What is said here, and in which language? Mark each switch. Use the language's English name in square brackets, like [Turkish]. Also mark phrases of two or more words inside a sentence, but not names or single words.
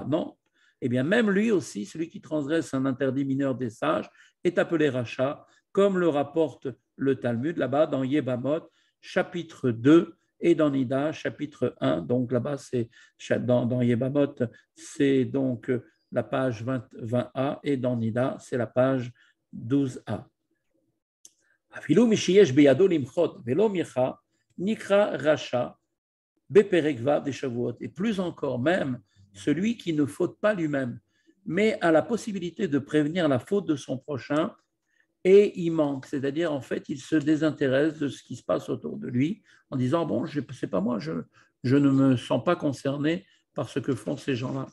[French] Non, eh bien même lui aussi, celui qui transgresse un interdit mineur des sages, est appelé Racha, comme le rapporte le Talmud là-bas dans Yebamot, chapitre 2, et dans Nida, chapitre 1. Donc là-bas, c'est dans Yebamot, c'est donc la page 20a, et dans Nida, c'est la page 12a. [Hebrew] אפילו מי שיש בידו למחות ולא מיחה נקרא רשע בפרק ו' דשבועות. [French] Et plus encore, même celui qui ne faute pas lui-même, mais a la possibilité de prévenir la faute de son prochain, et il manque, c'est-à-dire en fait, il se désintéresse de ce qui se passe autour de lui en disant bon, c'est pas moi, je ne me sens pas concerné par ce que font ces gens-là.